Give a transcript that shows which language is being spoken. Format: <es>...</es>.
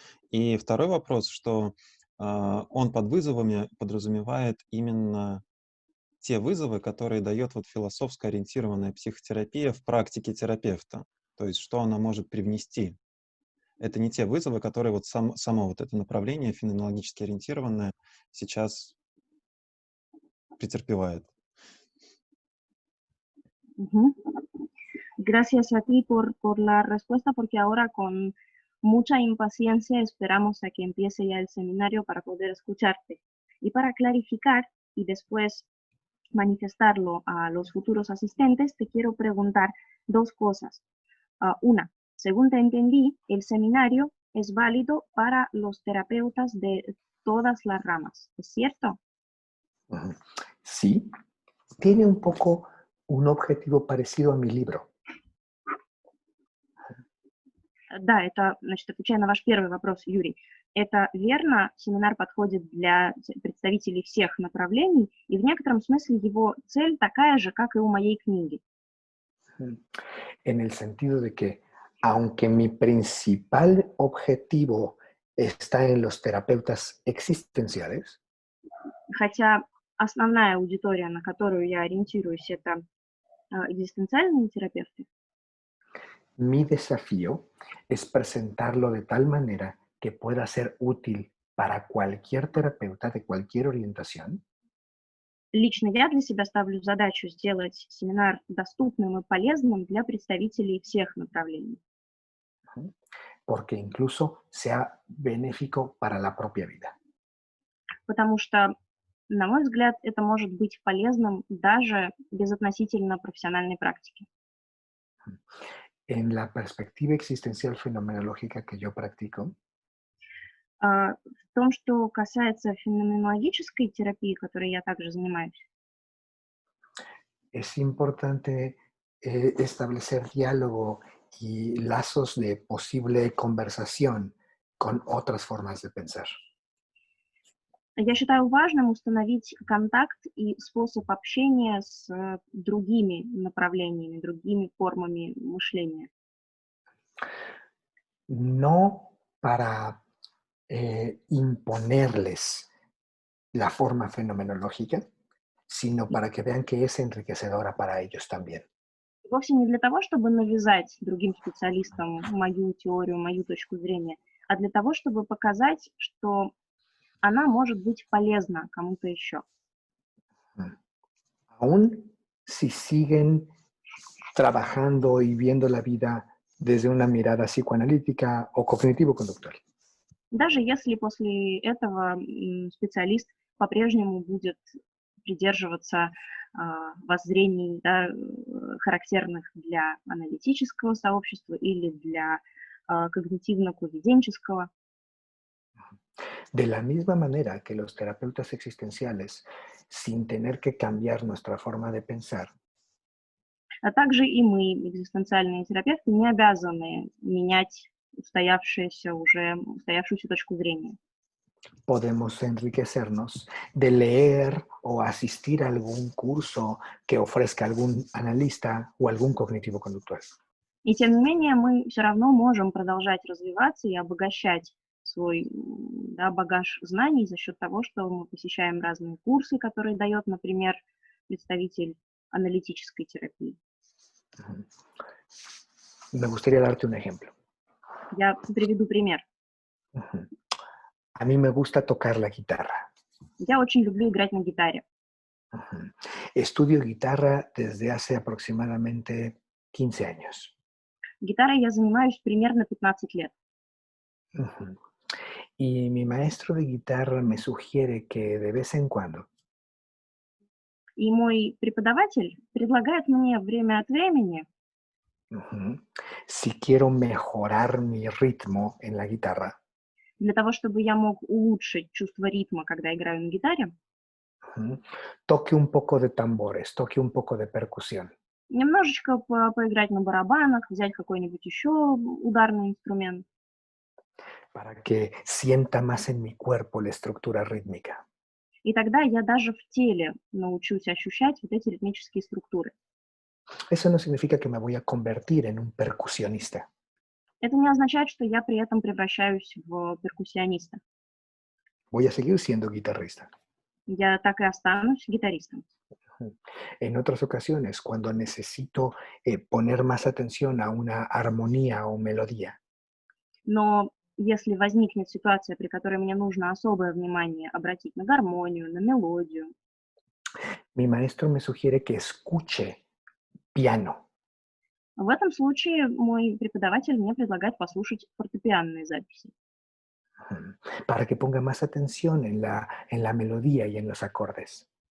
<ru>И второй вопрос, что он под вызовами подразумевает именно те вызовы, которые дает вот философско ориентированная психотерапия в практике терапевта. То есть что она может привнести. Это не те вызовы, которые вот само вот это направление феноменологически ориентированное сейчас претерпевает.</ru> <es>Gracias a ti por la respuesta, porque ahora con mucha impaciencia esperamos a que empiece ya el seminario para poder escucharte. Y para clarificar y después manifestarlo a los futuros asistentes, te quiero preguntar dos cosas. Una, según te entendí, el seminario es válido para los terapeutas de todas las ramas, ¿es cierto? Ujú. Sí, tiene un poco un objetivo parecido a mi libro.</es> <ru>Да, это, значит, отвечая на ваш первый вопрос, Юрий, это верно, семинар подходит для представителей всех направлений, и в некотором смысле его цель такая же, как и у моей книги.</ru> <es>En el sentido de que, aunque mi principal objetivo está en los terapeutas existenciales,</es> <ru>хотя основная аудитория, на которую я ориентируюсь, это экзистенциальные терапевты,</ru> <es>mi desafío es presentarlo de tal manera que pueda ser útil para cualquier terapeuta de cualquier orientación,</es> <ru>лично я для себя ставлю задачу сделать семинар доступным и полезным для представителей всех направлений,</ru> <es>porque incluso sea benéfico para la propia vida.</es> <ru>потому что, на мой взгляд, это может быть полезным даже без относительно профессиональной практики.</ru> <es>En la perspectiva existencial fenomenológica que yo practico,</es> <ru>В том, что касается феноменологической терапии, которой я также занимаюсь,</ru> <es>es importante establecer diálogo y lazos de posible conversación con otras formas de pensar.</es> <ru>я считаю важным установить контакт и способ общения с другими направлениями, другими формами мышления.</ru> <es>No para imponerles la forma fenomenológica, sino para que vean que es enriquecedora para ellos también.</es> <ru>Вовсе не для того, чтобы навязать другим специалистам мою теорию, мою точку зрения, а для того, чтобы показать, что она может быть полезна кому-то еще.</ru> <es>Aún si siguen trabajando y viendo la vida desde una mirada psicoanalítica o cognitivo-conductual.</es> <ru>Даже если после этого специалист по-прежнему будет придерживаться воззрений, да, характерных для аналитического сообщества или для когнитивно-поведенческого.</ru> <es>De la misma manera que los terapeutas existenciales, sin tener que cambiar nuestra forma de pensar,</es> <ru>А также и мы, экзистенциальные терапевты, не обязаны менять устоявшуюся точку зрения.</ru> <es>podemos enriquecernos de leer o asistir a algún curso que ofrezca algún analista o algún cognitivo-conductual.</es> <ru>И тем не менее мы все равно можем продолжать развиваться и обогащать свой багаж знаний за счет того, что мы посещаем разные курсы, которые дает, например, представитель аналитической терапии.</ru> <es>Me gustaría darte un ejemplo.</es> <ru>Я приведу пример.</ru> <es>A mí me gusta tocar la guitarra.</es> <ru>Я очень люблю играть на гитаре.</ru> <es>Estudio guitarra desde hace aproximadamente 15 años.</es> <ru>Гитарой я занимаюсь примерно 15 лет.</ru> <es>Y mi maestro de guitarra me sugiere que de vez en cuando</es> <ru>И мой преподаватель предлагает мне время от времени,</ru> <es>si quiero mejorar mi ritmo en la guitarra,</es> <ru>для того, чтобы я мог улучшить чувство ритма, когда играю на гитаре,</ru> <es>toque un poco de tambores, toque un poco de percusión.</es> <ru>немножечко поиграть на барабанах, взять какой-нибудь еще ударный инструмент,</ru> <es>para que sienta más en mi cuerpo la estructura rítmica.</es> <ru>и тогда я даже в теле научусь ощущать вот эти ритмические структуры.</ru> <es>Eso no significa que me voy a convertir en un percusionista.</es> <ru>Это не означает, что я при этом превращаюсь в перкуссиониста.</ru> <es>Voy a seguir siendo guitarrista.</es> <ru>Я так и останусь гитаристом.</ru> <es>En otras ocasiones, cuando necesito poner más atención a una armonía o melodía,</es> <ru>Но если возникнет ситуация, при которой мне нужно особое внимание обратить на гармонию, на мелодию,</ru> <es>mi maestro me sugiere que escuche piano.</es> <ru>в этом случае мой преподаватель мне предлагает послушать фортепианные записи,</ru> <es>Para que ponga más atención en la melodía y en los acordes.</es>